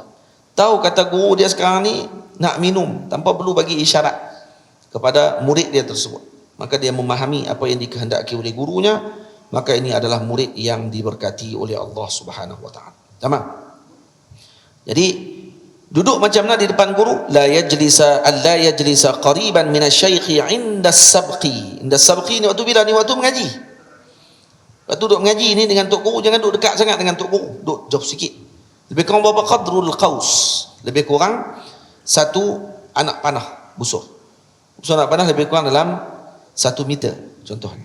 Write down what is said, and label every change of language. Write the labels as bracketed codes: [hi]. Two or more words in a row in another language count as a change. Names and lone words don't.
[ms] Tahu kata guru dia sekarang ni nak minum, tanpa perlu bagi isyarat kepada murid dia tersebut. Maka dia memahami apa yang dikehendaki oleh gurunya, maka ini adalah murid yang diberkati oleh Allah [ar] سبحانه وتعالى. [ms] Tamam. Jadi duduk macam mana di depan guru? [ar] لا يجلس قريبا من الشيخ عند السبق. عند السبق [ms] ni waktu bila? Ni waktu mengaji. Waktu duduk mengaji ni dengan tok guru, jangan duduk dekat sangat dengan tok guru, duduk jauh sikit. Lebih kurang berapa [ar] قدر القوس? [ms] Lebih kurang satu anak panah busur. Busur anak panah lebih kurang dalam 1 meter contohnya.